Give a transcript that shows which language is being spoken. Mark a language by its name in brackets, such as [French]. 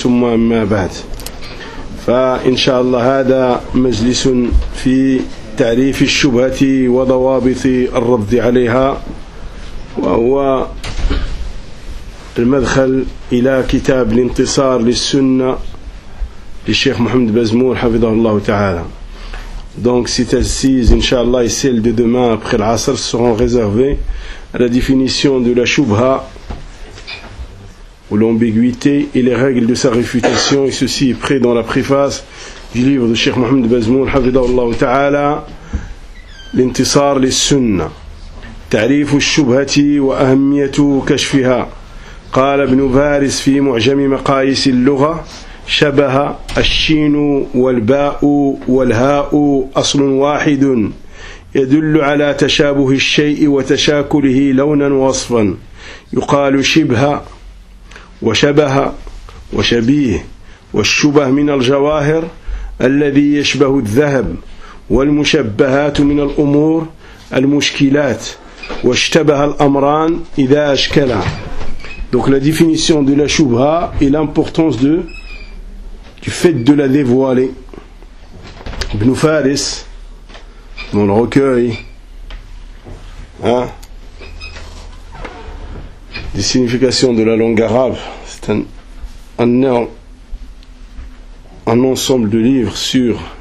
[Arabic] ثم أما بعد، فإن شاء الله هذا مجلس في تعريف الشبهة وضوابط الرد عليها، وهو المدخل إلى كتاب الانتصار للسنة للشيخ محمد بازمور حفظه الله تعالى. [French] Donc c'est assise, Inch'Allah, et celle de demain après l'Asr seront réservées à la définition de la Shubha ou l'ambiguïté et les règles de sa réfutation. Et ceci est prêt dans la préface du livre de Cheikh Mohamed Bazmoun, Hafidhahullah Ta'ala, L'intisar les sunna. [Arabic] Ta'rifu shubhati wa ahamiyatu kashfiha. Qala ibn Baris fi mu'jami maqayis al-lugha. شبه الشين والباء والهاء أصل واحد يدل على تشابه الشيء وتشاكله لونا وصفا، يقال شبه وشبه وشبيه. والشبه من الجواهر الذي يشبه الذهب، والمشبهات من الأمور المشكلات، واشتبه الأمران إذا أشكلا. [French] Donc la définition de la shubha et l'importance de du fait de la dévoiler. Ibn Faris, dans le recueil des significations de la langue arabe, c'est un ensemble de livres sur